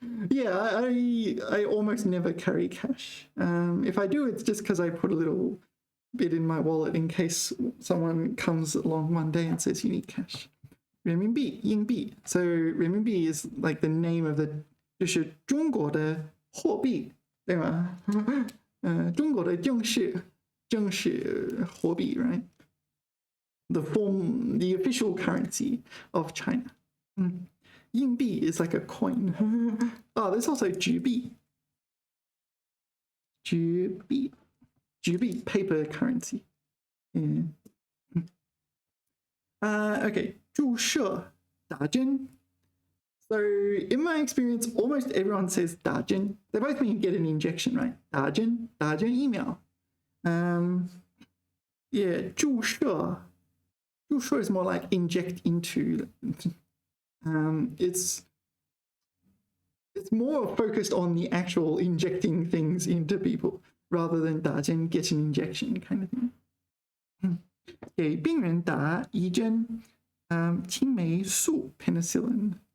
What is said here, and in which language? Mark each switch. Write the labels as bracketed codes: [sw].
[en] Yeah, I almost never carry cash. If I do, it's just because I put a little bit in my wallet in case someone comes along one day and says you need cash. [zh] 人民币, 硬币. [en] So 人民币 is like the name of the [zh] 就是中国的货币，对吗？中国的正式货币 [en] right? The official currency of China. Yingbi is like a coin. Oh, there's also jubi. Jubi, paper currency. Yeah. Okay, [zh] 注射打针. [en] So in my experience, almost everyone says 打针. They both mean get an injection, right? [zh] 打针疫苗. [en] Yeah, 注射is more like inject into. It's more focused on the actual injecting things into people rather than 打针 get an injection kind of thing. [zh] 给病人打一针青霉素 penicillin.